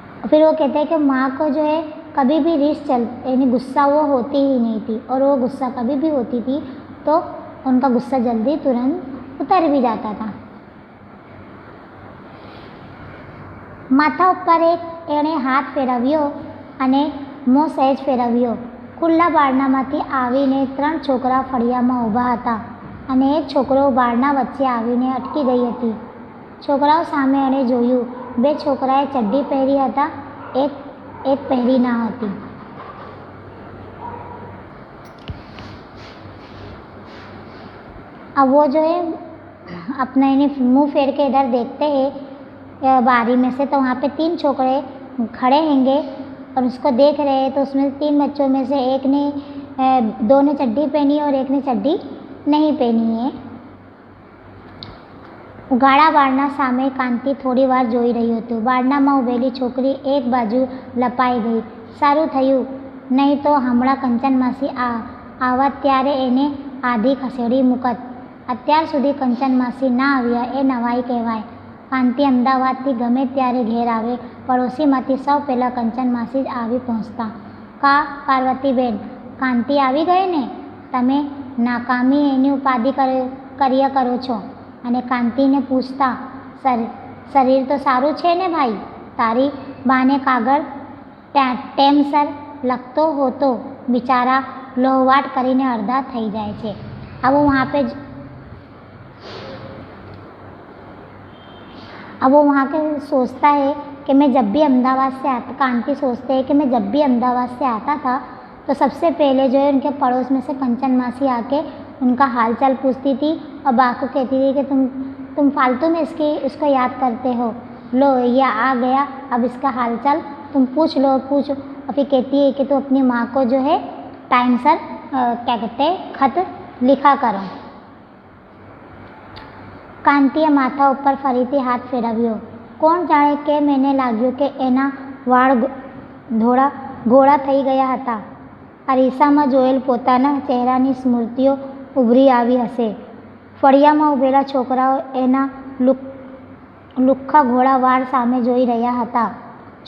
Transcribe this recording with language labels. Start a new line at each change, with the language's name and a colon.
Hindi: फिर वो कहते हैं कि माँ को जो है कभी भी रीस यानी गुस्सा वो होती ही नहीं थी और वो गुस्सा कभी भी होती थी तो उनका गुस्सा जल्दी तुरंत उतर भी जाता था।
Gujarati: માથા ઉપર એણે હાથ ફેરવ્યો અને મોં સહેજ ફેરવ્યો। ખુલ્લા બારણામાંથી આવીને 3 છોકરા ફળિયામાં ઊભા હતા અને એક છોકરો બારણા વચ્ચે આવીને અટકી ગઈ હતી। છોકરાઓ સામે એણે જોયું, 2 છોકરાએ ચડ્ડી પહેરી હતા, એક પહેરી ન હતી।
Hindi: अब वो जो है अपना इन्हें मुँह फेर के इधर देखते हैं बारी में से, तो वहाँ पे 3 छोकरे खड़े हैंगे और उसको देख रहे हैं। तो उसमें 3 बच्चों में से एक ने 2 ने चड्डी पहनी और एक ने चड्डी नहीं पहनी है।
Gujarati: गाड़ा बारना सामे कांति थोड़ी वार जोई रही હતી। બારણામાં ઊભેલી છોકરી એક બાજુ લપાઈ ગઈ। સારું થયું, નહીં તો હમણાં કંચન માસી આવત ત્યારે એને આધી ખસેડી મૂકત। અત્યાર સુધી કંચન માસી ના આવ્યા એ નવાઈ કહેવાય। કાંતિ અમદાવાદથી ગમે ત્યારે ઘેર આવે, પડોશીમાંથી સૌ પહેલાં કંચન માસી જ આવી પહોંચતા। કા પાર્વતીબેન, કાંતિ આવી ગઈ ને? તમે નાકામી એની ઉપાધિ કર્યા કરો છો। અને કાંતિને પૂછતા, શરીર તો સારું છે ને ભાઈ? તારી બાને કાગળ ટેમસર લખતો હોતો બિચારા લોહવાટ કરીને અડધા થઈ જાય છે।
Hindi: अब वो वहाँ के सोचता है कि मैं जब भी अहमदाबाद से आता, कांति सोचते हैं कि मैं जब भी अहमदाबाद से आता था तो सबसे पहले जो है उनके पड़ोस में से कंचन मासी आके उनका हालचाल पूछती थी और बा को कहती थी कि तुम फालतू में उसको याद करते हो, लो ये आ गया, अब इसका हालचाल तुम पूछ लो। और फिर कहती है कि तुम अपनी माँ को जो है टाइम सर क्या कहते हैं खत लिखा करो।
Gujarati: કાંતિએ માથા ઉપર ફરીથી હાથ ફેરવ્યો। કોણ જાણે કેમ એને લાગ્યું કે એના વાળ ઘોળા થઈ ગયા હતા। અરીસામાં જોયેલ પોતાના ચહેરાની સ્મૃતિઓ ઉભરી આવી હશે। ફળિયામાં ઊભેલા છોકરાઓ એના લુખ્ખા ઘોળા વાળ સામે જોઈ રહ્યા હતા।